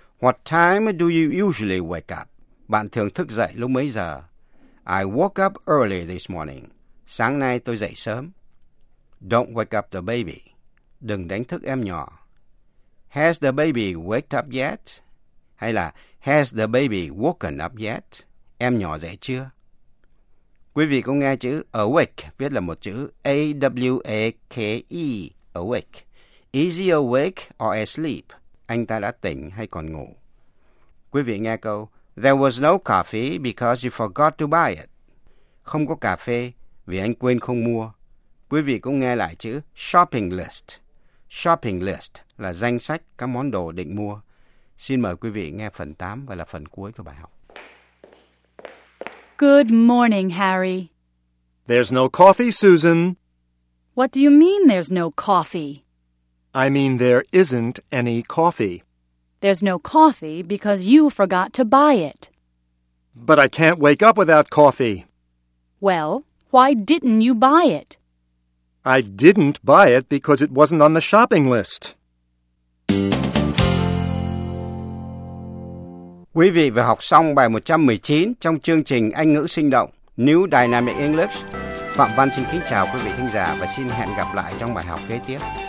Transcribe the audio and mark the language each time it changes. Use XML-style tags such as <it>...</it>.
<en>What time do you usually wake up?</en> <vi>Bạn thường thức dậy lúc mấy giờ?</vi> <en>I woke up early this morning.</en> <vi>Sáng nay tôi dậy sớm.</vi> <en>Don't wake up the baby.</en> <vi>Đừng đánh thức em nhỏ.</vi> <en>Has the baby waked up yet? Hay là has the baby woken up yet?</en> <vi>Em nhỏ dậy chưa? Quý vị có nghe chữ awake viết là một chữ A-W-A-K-E, awake.</vi> <en>Is he awake or asleep?</en> <vi>Anh ta đã tỉnh hay còn ngủ? Quý vị nghe câu,</vi> <en>there was no coffee because you forgot to buy it.</en> <vi>Không có cà phê vì anh quên không mua. Quý vị cũng nghe lại chữ shopping list. Shopping list là danh sách các món đồ định mua. Xin mời quý vị nghe phần 8 và là phần cuối của bài học.</vi> <en>Good morning, Harry. There's no coffee, Susan. What do you mean there's no coffee? I mean there isn't any coffee. There's no coffee because you forgot to buy it. But I can't wake up without coffee. Well, why didn't you buy it? I didn't buy it because it wasn't on the shopping list.</en> <vi>Quý vị vừa học xong bài 119 trong chương trình Anh ngữ sinh động New Dynamic English. Phạm Văn xin kính chào quý vị thính giả và xin hẹn gặp lại trong bài học kế tiếp.</vi>